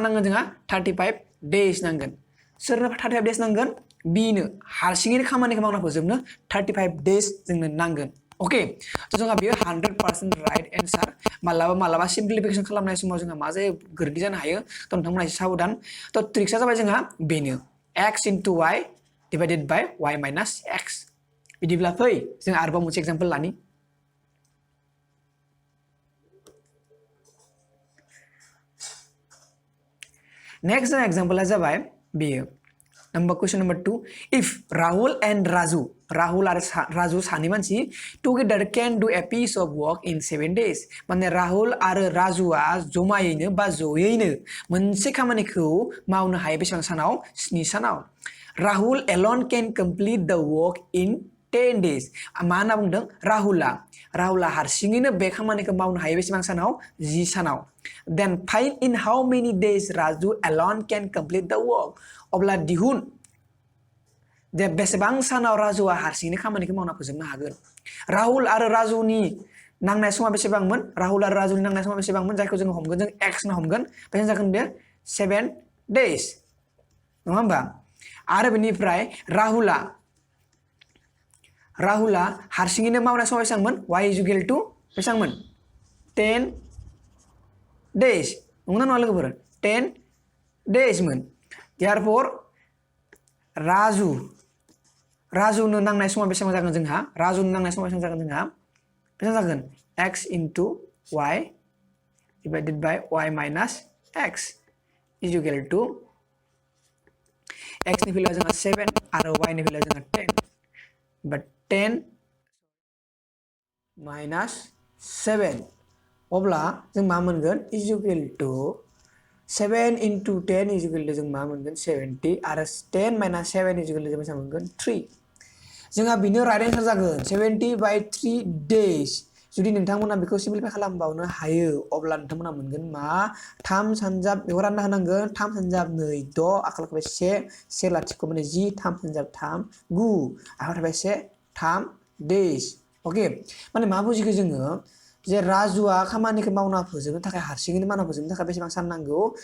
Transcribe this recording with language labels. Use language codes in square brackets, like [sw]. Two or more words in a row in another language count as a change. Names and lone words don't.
[brx] नांगोन जोंहा 35 days नांगोन सोरनो 35 days नांगोन बिनो हारसिङैनो खामानिखौ मावना फोजोबनो 35 days जोंनो नांगोन ओके थ' जोंहा बेयो 100% [en] right answer [brx] मालाबा सिम्प्लिफिकेशन खालामनाय समाव जोंहा मा जायो गोरोन्थि जानो हायो थ' नोंथांमोना एसे साबधान थ' ट्रिक्सआ जाबाय जोंहा बेनो [en] x into y divided by y minus x [brx] बिदिब्ला फै जों आरोबाव मोनसे एग्जांपल लानि [en] next example [brx] जाबाय बेयो [en] question number 2 if Rahul and Raju [brx] आरो राजु सानै मानसि [en] together can do a piece of work in 7 days [brx] माने राहुल आरो राजुआ जमायैनो बा जयैनो मोनसे खामानिखौ मावनो हायो बेसेबां सानाव 7 सानाव [en] Rahul alone can complete the work in 10 days [brx] मा होनना बुंदों राहुला हारसिङैनो बे खामानिखौ मावनो हायो बेसेबां सानाव 10 सानाव [en] then find in how many days Raju alone can complete the work [brx] अब्ला दिहुन जे बेसेबां सानाव राजुआ हारसिङैनो खामानिखौ मावना फोजोबनो हागोन राहुल आरो राजुनि नांनाय समा बेसेबांमोन राहुल आरो राजुनि नांनाय समा बेसेबांमोन जायखौ जों हमगोन जों x ना हमगोन बेसेबां जागोन बे 7 days नङा होमबा आरो बेनिफ्राय राहुला हारसिङैनो मावनाय समा बेसेबांमोन [en] y is equal to [brx] बेसेबांमोन 10 days नंगौना नङा लोगोफोर 10 days मोन therefore राजुनो नांनाय समा बेसेबां जागोन जोंहा बेसेबां जागोन [en] x into y divided by y minus x is equal to x [brx] नि भेलुआ जोंहा 7 आरो y नि भेलुआ जोंहा 10 but 10 minus 7 अब्ला जों मा मोनगोन [en] is equal to 7 into 10 is equal to [brx] जों मा मोनगोन 70 आरो 10 minus [en] 7 is equal to [brx] जों बेसेबां मोनगोन 3 जोंहा बिनो [en] right answer [brx] जागोन [en] 70 by 3 days [brx] जुदि नोंथांमोना बेखौ सिम्प्लिफाइ खालामबावनो हायो अब्ला नोंथांमोना मोनगोन मा 3 सानजाब बेखौ रानना होनांगोन 3 सानजाब 2 6 आखायाव थाबाय 1 लाथिख' माने 10 3 सानजाब 3 9 आखायाव थाबाय 1 3 days ओके माने मा बुजिखो जोङो जे राजुआ खामानिखौ मावना फोजोबनो थाखाय हारसिङैनो मावना फोजोबनो थाखाय बेसेबां सान नांगौ